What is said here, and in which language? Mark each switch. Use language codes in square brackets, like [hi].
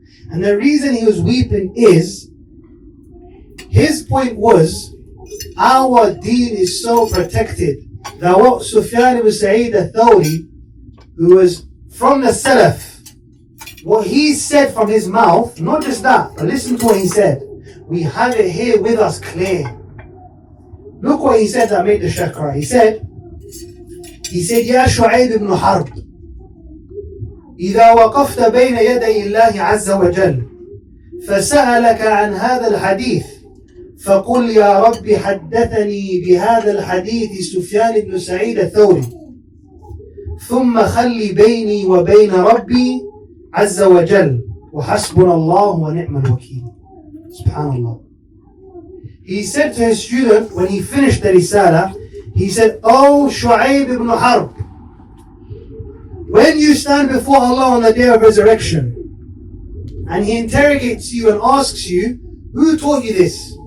[en] And the reason he was weeping is, his point was, our deen is so protected that what Sufyan ibn Sa'id al-Thawri, who was from the Salaf, what he said from his mouth, not just that, but listen to what he said. We have it here with us clear. Look what he said that made the Shaykh cry. He said, [ar] يا شعيب بن حرب إذا وقفت بين يدي الله عز وجل فسألك عن هذا الحديث فقل يا رب حدثني بهذا الحديث سفيان بن سعيد الثوري ثم خلي بيني وبين ربي عز وجل وحسبنا الله ونعم الوكيل. Subhanallah. [en] He said to his student when he finished the risala, he said, "Oh Shu'aib ibn Harb, when you stand before Allah on the day of resurrection and He interrogates you and asks you, who taught you this?